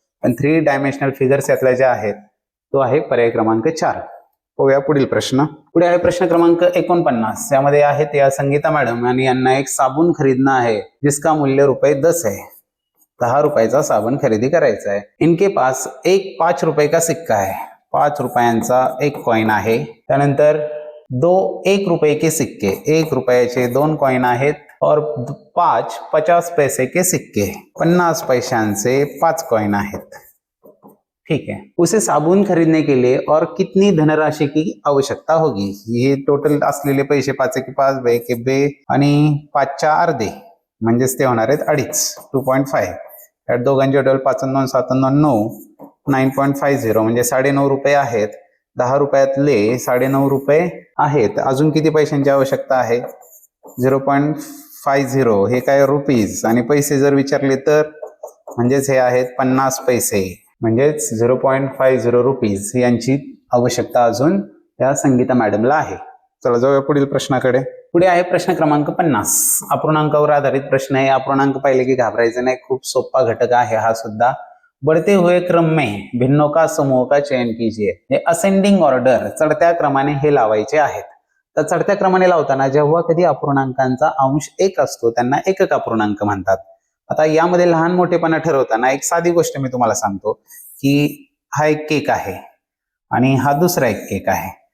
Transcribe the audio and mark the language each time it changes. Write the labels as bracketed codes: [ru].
[mr] पण 3 dimensional figures यातल्या ज्या आहेत तो आहे पर्याय क्रमांक 4. होऊया पुढील प्रश्न. पुढे आहे प्रश्न क्रमांक 49. यामध्ये आहेत या संगीता मॅडम आणि यांना [hi] एक साबुन खरीदना है जिसका मूल्य ₹10 है. [mr] 10 रुपयाचा साबण खरेदी करायचा आहे. [hi] इनके पास एक 5 रुपये का सिक्का है. [mr] 5 रुपयांचा एक कॉइन आहे. त्यानंतर [hi] 2 1 रुपये के सिक्के, [mr] 1 रुपयाचे 2 कॉइन आहेत [hi] और 5 50 पैसे के सिक्के, [mr] 50 पैशांचे 5 कॉइन आहेत. [hi] ठीक है. उसे साबुन खरीदने के लिए और कितनी धनराशि की आवश्यकता होगी. [mr] हे टोटल असलेले पैसे 5 के 5, 2 के 2 आणि 5च्या अर्धे म्हणजेच ते होणार आहेत 2.5, 2.5. यात दोघांचे टोटल 5 2 7 2 9 9.50 म्हणजे 9.5 रुपये आहेत. 10 रुपयातले 9.5 रुपये आहेत. अजून किती पैशांची आवश्यकता आहे? 0.50 हे काय रुपीज, आणि पैसे जर विचारले तर म्हणजेच हे आहेत 50 पैसे, म्हणजेच 0.50 रुपीज यांची आवश्यकता अजून या संगीता मॅडमला आहे. चला जाऊया पुढील प्रश्नाकडे. पुढे आहे प्रश्न क्रमांक 50. अपूर्णांकावर आधारित प्रश्न आहे. अपूर्णांक पाहिले की घाबरायचं नाही, खूप सोपा घटक आहे हा सुद्धा. [hi] बढ़ते हुए क्रम में भिन्नों का समूह का चयन कीजिए. [mr] हे असेंडिंग ऑर्डर, चढत्या क्रमाने हे लावायचे आहेत. तर चढत्या क्रमाने लावताना जेव्हा कधी अपूर्णांकांचा अंश 1 असतो त्यांना एकक अपूर्णांक म्हणतात. आता यामध्ये लहान मोठेपणा ठरवताना एक साधी गोष्ट मी तुम्हाला सांगतो की हा एक केक आहे आणि हा दुसरा एक केक आहे.